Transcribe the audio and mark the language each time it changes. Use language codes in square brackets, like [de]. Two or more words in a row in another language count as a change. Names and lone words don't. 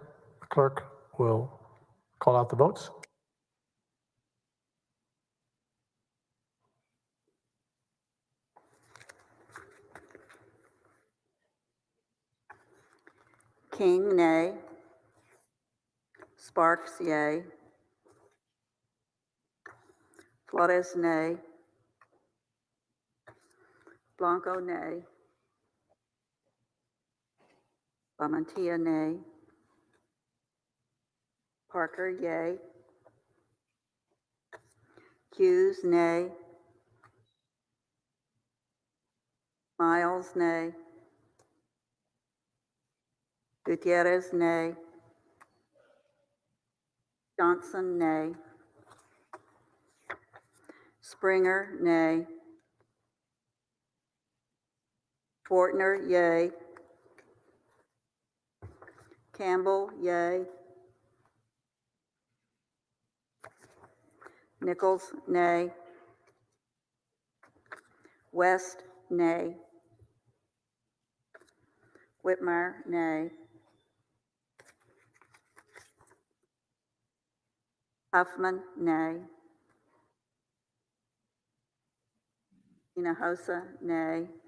[en] The clerk will call out the votes. King, nay. Sparks, yay. Flores, nay. Blanco, nay. Lamantia, nay. Parker, yay. Hughes, nay. Miles, nay. Gutierrez, nay. Johnson, nay. Springer, nay. Fortner, yay. Campbell, yay. Nichols, nay. West, nay. Whitmire, nay. Huffman, nay. Hinojosa, nay.